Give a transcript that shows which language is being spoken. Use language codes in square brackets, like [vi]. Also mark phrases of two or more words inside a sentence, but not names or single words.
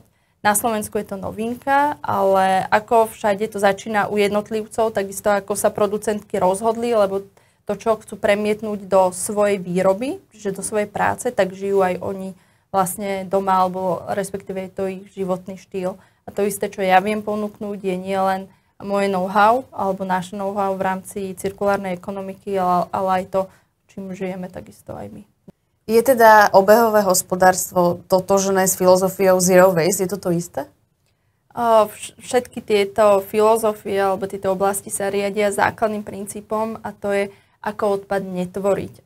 [sk] Na Slovensku je to novinka, ale ako všade to začína u jednotlivcov, takisto ako sa producentky rozhodli, lebo to, čo chcú premietnúť do svojej výroby, čiže do svojej práce, tak žijú aj oni vlastne doma, alebo respektíve je to ich životný štýl. A to isté, čo ja viem ponúknuť, je nielen moje know-how, alebo naše know-how v rámci cirkulárnej ekonomiky, ale aj to, čím žijeme takisto aj my. Je teda obehové hospodárstvo totožné s filozofiou Zero Waste? Je to to isté? Všetky tieto filozofie alebo tieto oblasti sa riadia základným princípom a to je, ako odpad netvoriť.